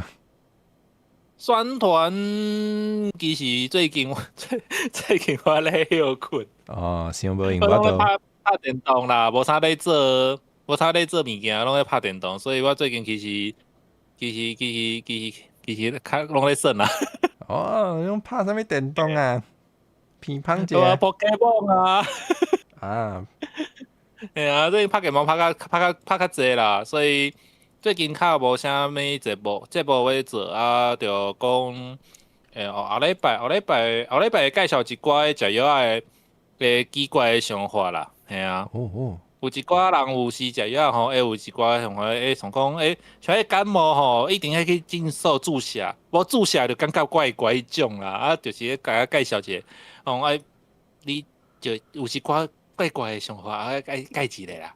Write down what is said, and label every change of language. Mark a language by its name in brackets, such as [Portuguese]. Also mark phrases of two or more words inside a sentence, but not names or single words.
[Min Nan Chinese] 宣传其实最近我咧休困。哦，想无闲我拢咧都。拍电动啦，无啥咧做物件，拢咧拍电动，所以我最近其实较拢咧耍啦。哦，用拍啥物电动啊？乒乓者。 Pokemon 啊。啊，最近拍电动拍较济啦，所以最近较无啥物节目要做啊，就讲后礼拜会介绍一寡食药的奇怪的想法啦，有一寡人有时食药吼，有一寡像像讲像感冒吼，一定要去诊所注射，无注射就感觉怪迄种啦，就是甲介绍者，你就有一寡怪的想法，介一个啦。